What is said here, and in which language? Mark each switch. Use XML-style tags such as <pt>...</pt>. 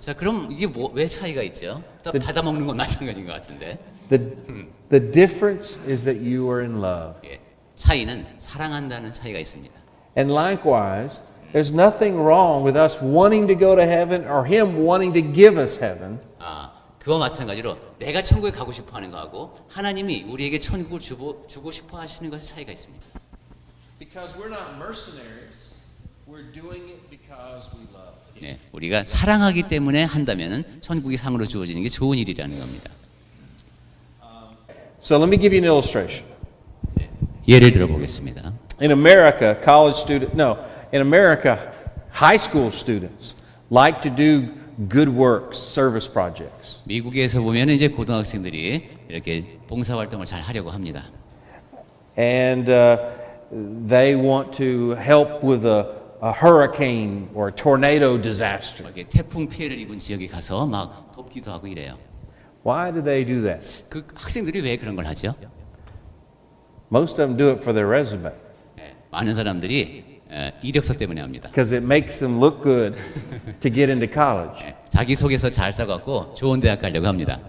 <ko>자, 그럼 이게 왜 차이가 있죠? 또 받아 먹는 건 마찬가지인 것 같은데.</ko> <en>The difference is that you are in love.</en> <ko>예, 차이는 사랑한다는 차이가 있습니다.</ko> <en>And likewise, there's nothing wrong with us wanting to go to heaven or Him wanting to give us heaven.</en> <ko>그와 마찬가지로 내가 천국에 가고 싶어하는 거하고 하나님이 우리에게 천국을 주고 싶어 하시는 것의 차이가 있습니다.</ko> <en>Because we're not mercenaries, we're doing it because we love.</en> <ko>네, 우리가 사랑하기 때문에 한다면은 천국이 상으로 주어지는 게 좋은 일이라는 겁니다.</ko> <en>So let me give you an illustration.</en> <ko>네, 예를 들어 보겠습니다.</ko> <en>In America, in America, high school students like to do good works, service projects.</en> <ko>미국에서 보면 이제 고등학생들이 이렇게 봉사 활동을 잘 하려고 합니다.</ko> <en>And they want to help with a hurricane or a tornado disaster.</en> <ko>이렇게 태풍 피해를 입은 지역에 가서 막 돕기도 하고 이래요.</ko> <en>Why do they do that?</en> <ko>그 학생들이 왜 그런 걸 하죠?</ko> <en>Most of them do it for their resume</en> <ko>네, 많은 사람들이 이력서 때문에 합니다.</ko> <en>because it makes them look good to get into college.</en> <ko>네, 자기 속에서 잘 써갖고 좋은 대학 가려고 합니다.</ko>